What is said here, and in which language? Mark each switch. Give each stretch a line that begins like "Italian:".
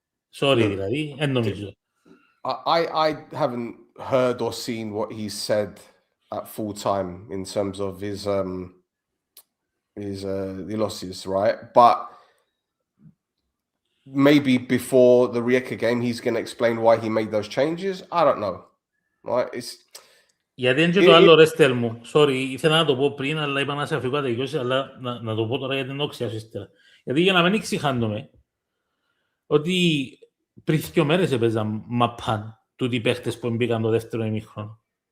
Greek: sorry, δηλαδή, δεν νομίζω.
English: I haven't heard or seen what he said at full time in terms of his losses, right? But maybe before the Rijeka game, he's going to explain why he made those changes. I don't know, right?
Greek: Γιατί είναι και το άλλο ρε Στέλ μου. Sorry, ήθελα να το πω πριν, αλλά είπα να σε αφηγώ τελειώσει, αλλά να το πω τώρα γιατί δεν το ξέρω ύστερα. Γιατί για να μην εξηχάνομαι, ότι πριν 2 μέρες έπαιζαν μαπάν τούτοι παίχτες που μπήκαν το δεύτερο ημίχρονο.